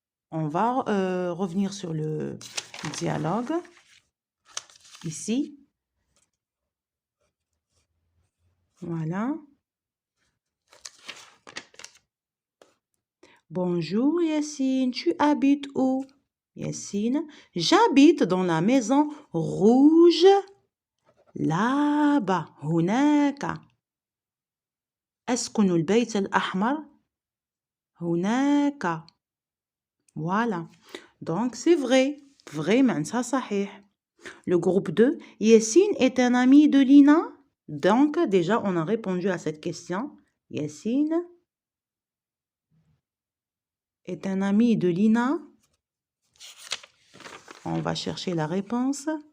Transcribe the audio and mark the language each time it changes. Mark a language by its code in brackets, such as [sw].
[fr] On va revenir sur le dialogue. Ici. Voilà. Bonjour Yassine, tu habites où? Yassine, j'habite dans la maison rouge. Là-bas, [ar] هناك. أسكن البيت الأحمر هناك. [fr] Voilà. Donc, c'est vrai. Vrai, [ar] معناتها صحيح. [fr] Le groupe 2, Yassine est un ami de Lina. Donc, déjà, on a répondu à cette question. Yassine est un ami de Lina. On va chercher la réponse.